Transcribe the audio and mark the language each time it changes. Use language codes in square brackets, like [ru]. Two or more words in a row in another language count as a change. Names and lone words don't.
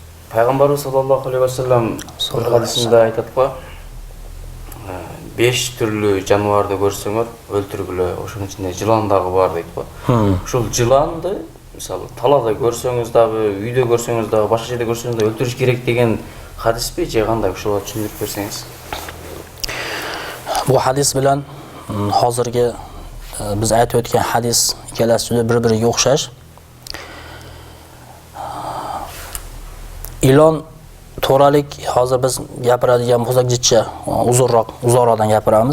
[uz] Payg'ambarimiz [ar] صلى الله عليه وسلم [uz] bir hadisinde aytadi-ku, 5 türlü janovarды [ky] көрсөңөр өлтүргүлө, ошонун ичинде жылан дагы бар дейт-ku. Ушул жыланды мисалы талада көрсөңүз дагы, үйдө көрсөңүз дагы, башка жерде көрсөңүз да өлтүрүш керек деген хадиспи же кандай? Ушуга түшүндүрүп берсеңиз. [uz] Bu hadis bilan hozirgi biz aytib o'tgan hadis ikkalasi juda bir-biriga o'xshash. Ilon to'ralik hozir biz gapiradigan bo'lsak jicha uzoqroqdan gapiramiz.